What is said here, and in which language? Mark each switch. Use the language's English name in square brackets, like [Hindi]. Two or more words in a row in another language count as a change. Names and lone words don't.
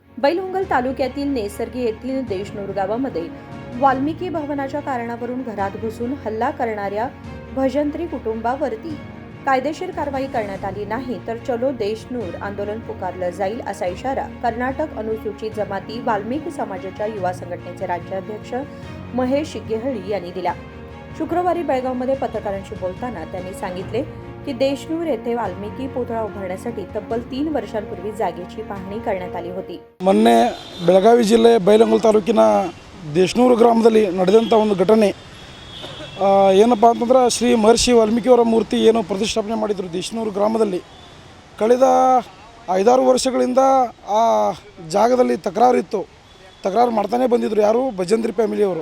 [Marathi] बैलहंगल तालुक्यातील नेसर्गी येथील देशनूर गावामध्ये वाल्मिकी भवनाच्या कारणावरून घरात घुसून हल्ला करणाऱ्या भजंत्री कुटुंबावरती कायदेशीर कारवाई करण्यात आली नाही तर चलो देशनूर आंदोलन पुकारलं जाईल असा इशारा कर्नाटक अनुसूचित जमाती वाल्मिकी समाजाच्या युवा संघटनेचे राज्याध्यक्ष महेश शिग्गेहळी यांनी दिला। शुक्रवारी बेळगावमध्ये पत्रकारांशी बोलताना त्यांनी सांगितले की देशनूर येथे वाल्मिकी पुतळा उभारण्यासाठी तब्बल 3 वर्षांपूर्वी जागेची पाहणी करण्यात आली होती। [Kannada] ಮೊನ್ನೆ ಬೆಳಗಾವಿ ಜಿಲ್ಲೆ ಬೈಲಹೊಂಗಲ ತಾಲೂಕಿನ ದೇಶನೂರು ಗ್ರಾಮದಲ್ಲಿ ನಡೆದಂಥ ಒಂದು ಘಟನೆ ಏನಪ್ಪ ಅಂತಂದ್ರೆ ಶ್ರೀ ಮಹರ್ಷಿ ವಾಲ್ಮೀಕಿಯವರ ಮೂರ್ತಿ ಏನು ಪ್ರತಿಷ್ಠಾಪನೆ ಮಾಡಿದರು ದೇಶನೂರು ಗ್ರಾಮದಲ್ಲಿ ಕಳೆದ 5-6 ವರ್ಷಗಳಿಂದ ಆ ಜಾಗದಲ್ಲಿ ತಕರಾರು ಮಾಡ್ತಾನೆ ಬಂದಿದ್ದರು ಯಾರು ಭಜಂತ್ರಿ ಫ್ಯಾಮಿಲಿಯವರು।